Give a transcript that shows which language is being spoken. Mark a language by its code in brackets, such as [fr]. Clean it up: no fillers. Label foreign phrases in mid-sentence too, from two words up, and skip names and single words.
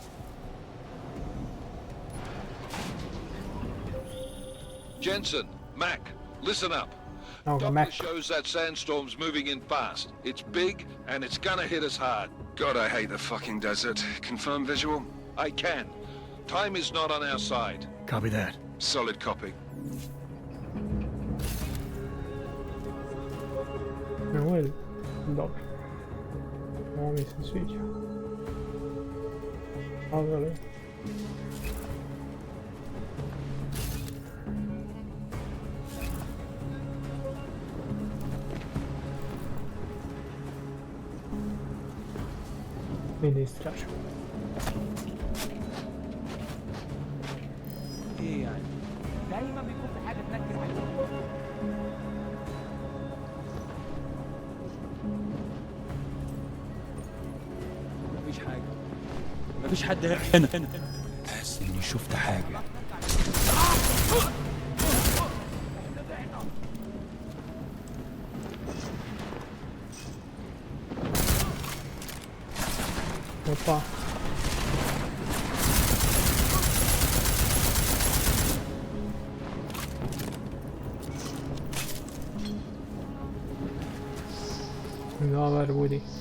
[en] Jensen, Mac, listen up. [bs] Evo ga, [en] Doppler Mac. shows that sandstorm's moving in fast. It's big, and it's gonna hit us hard. God, I hate the fucking desert. Confirm visual? I can. Time is not on our side. Copy that. Solid copy. [bs] Ovo je dobro. Ovo mi se sviđa. Ali... Mi da istražimo. [ar] ايه يعني دايما بيكون في حاجه تنكر عليك. مفيش حاجه، مفيش حد هنا. حاسس اني شفت حاجه. [bs] Opa. Dobar budi.